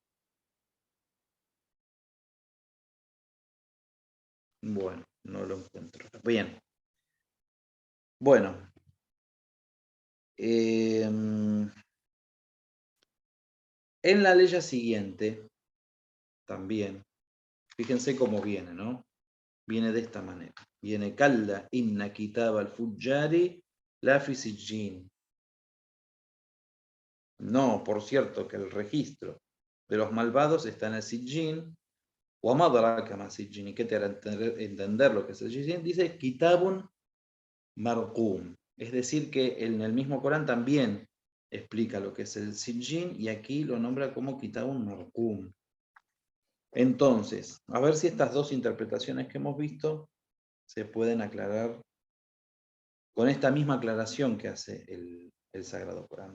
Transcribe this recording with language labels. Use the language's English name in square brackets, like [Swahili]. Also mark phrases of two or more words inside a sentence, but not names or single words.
[Spanish] Bueno, no lo encuentro. Bien. Bueno. En la ley siguiente, también, fíjense cómo viene, ¿no? Viene de esta manera. [Arabic] Viene كلا إن كتاب الفجار لفي سجين. [Spanish] No, por cierto, que el registro de los malvados está en el sijjin. [Arabic] وما أدراك ما سجين. [Spanish] ¿Y qué te hará entender lo que es el sijjin? [Arabic] Dice كتاب مرقوم. [Spanish] Es decir, que en el mismo Corán también explica lo que es el sijjin, y aquí lo nombra como [Arabic] كتاب مرقوم. [Spanish] Entonces, a ver si estas dos interpretaciones que hemos visto se pueden aclarar con esta misma aclaración que hace el Sagrado Corán.